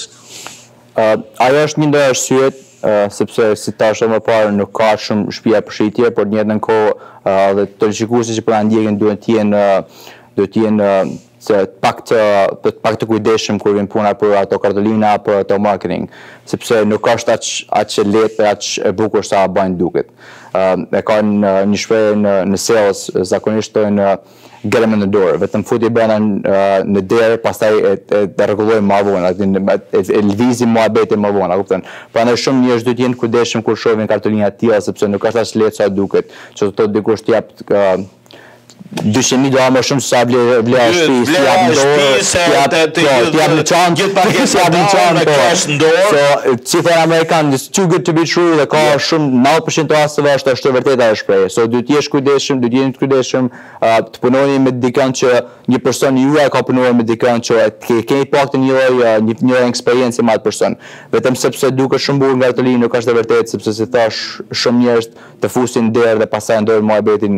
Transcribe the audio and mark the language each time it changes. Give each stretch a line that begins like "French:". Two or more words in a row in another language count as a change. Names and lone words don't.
Albanian: Ajo është një ndër arsyet, sepse si tash më parë nuk ka shumë shtëpia përshitje, por në jetën kohë dhe të shikuesit që po na ndjekin duhet të jenë pak të kujdesshëm kur vjen puna për ato kartolina apo ato marketing, sepse nuk është aq lehtë e aq e bukur sa bën duket. E kanë një shprehje në sales zakonisht thonë
English: get them in the door,
Albanian: vetëm futi brenda në derë, pastaj e rregullojmë më vonë, e lvizim muhabetin më vonë, a kupton? Prandaj shumë njerëz duhet të jenë kujdesshëm kur shohin kartolina të tilla, sepse nuk është as lehtë sa duket. Që thotë dikush të jap 200.000 më shumë se sa vlera shtëpisë, t'jap në çantë, si thënë amerikanë,
English: it's too good to be true,
Albanian: dhe ka shumë 90% të rasteve është vërtet ajo shprehje. So duhet të jesh kujdesshëm, duhet të jeni të kujdesshëm, të punoni me dikën që një person juaj ka punuar me dikën që keni paktën një lloj eksperiencë me atë person. Vetëm sepse duket shumë bukur nga kartolinë nuk është e vërtetë, sepse si thash shumë njerëz të fusin derë dhe pastaj ndojnë muhabetin.